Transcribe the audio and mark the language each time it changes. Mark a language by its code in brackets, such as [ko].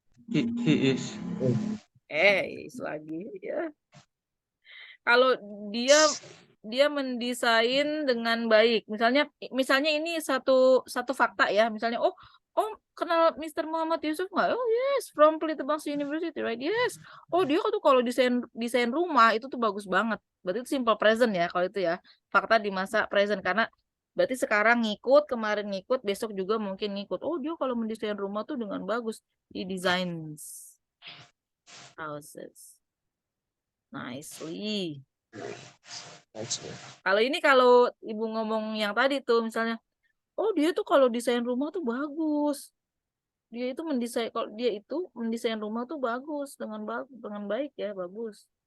[en] he is. [id] Is lagi ya. Kalau dia mendesain dengan baik. Misalnya ini satu fakta ya. Misalnya oh kenal Mr. Muhammad Yusuf nggak? [en] Oh yes, from Politbang University, right? Yes. [id] Oh dia tuh kalau desain rumah itu tuh bagus banget. Berarti itu simple present ya kalau itu ya. Fakta di masa present karena berarti sekarang ngikut, kemarin ngikut, besok juga mungkin ngikut. Oh dia kalau mendesain rumah tuh dengan bagus. [en] He designs houses nicely. [id] Kalau ini kalau ibu ngomong yang tadi tuh misalnya, oh dia tuh kalau desain rumah tuh bagus. Dia itu mendesain rumah tuh bagus dengan baik ya, bagus.